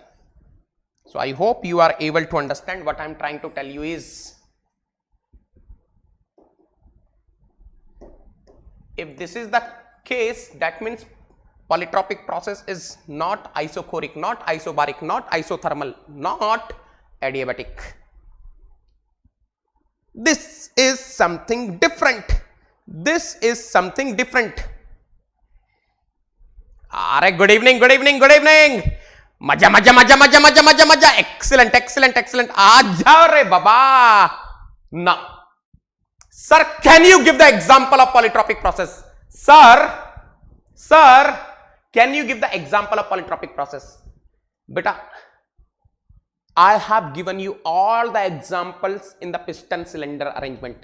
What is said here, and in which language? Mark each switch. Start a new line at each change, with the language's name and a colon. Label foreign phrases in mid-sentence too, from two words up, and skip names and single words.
English: So I hope you are able to understand. What I am trying to tell you is, if this is the case, that means polytropic process is not isochoric, not isobaric, not isothermal, not adiabatic. This is something different. This is something different. Alright, good evening, good evening, good evening.
Hindi: मजा मजा मजा मजा मजा मजा मजा.
English: Excellent, excellent, excellent.
Hindi: आ जाओ रे बाबा.
English: Now, sir, can you give the example of polytropic process? Sir, can you give the example of polytropic process? Beta, I have given you all the examples in the piston cylinder arrangement.